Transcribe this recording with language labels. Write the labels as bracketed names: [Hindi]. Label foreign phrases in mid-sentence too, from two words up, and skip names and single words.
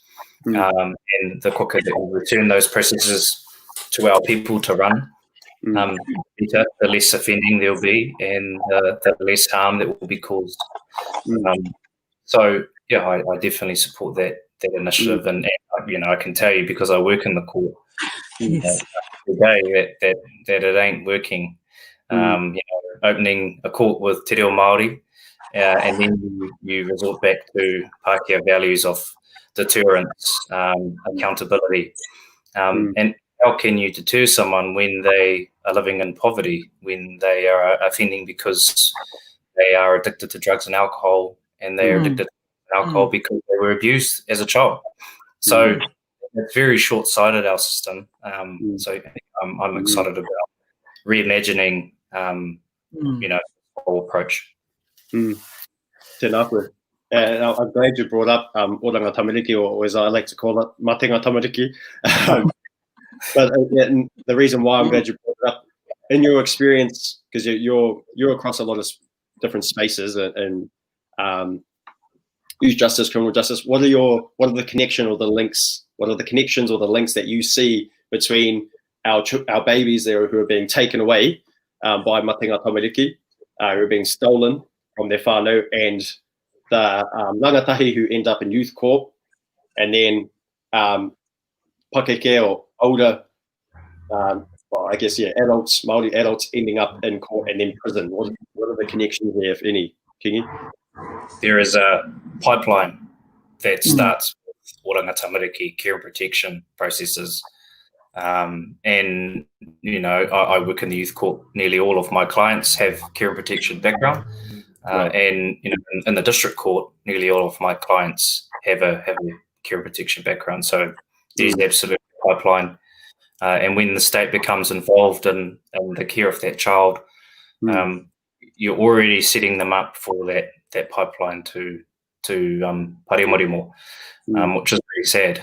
[English] And the quicker that we return those processes to our people to run, the less offending there'll be, and the less harm that will be caused. So I definitely support that initiative, and I can tell you, because I work in the court today, that it ain't working. Opening a court with [Māori] te reo Māori, [English] and then you resort back to Pākehā values of deterrence, accountability, and how can you deter someone when they are living in poverty, when they are offending because they are addicted to drugs and alcohol, and they are addicted to alcohol because they were abused as a child? So it's very short-sighted, our system. So I'm excited about reimagining, the whole approach. Tēnā koe. And I'm glad you brought up oranga tamariki, or as I like to call it, matenga tamariki. But the reason why I'm glad you brought it up, in your experience, because you're across a lot of different spaces and youth justice, criminal justice, what are the connections or the links that you see between our babies there who are being taken away by matenga tamariki, who are being stolen from their whānau, and the rangatahi who end up in youth court, and then pakeke or older, adults, Māori adults ending up in court and then prison. What are the connections there, if any, Kingi? There is a pipeline that starts with oranga tamariki care and protection processes. I work in the youth court. Nearly all of my clients have care and protection background. And in the district court, nearly all of my clients have a care and protection background. So there's absolute pipeline. And when the state becomes involved in the care of that child, you're already setting them up for that pipeline to Mariameno, which is very sad.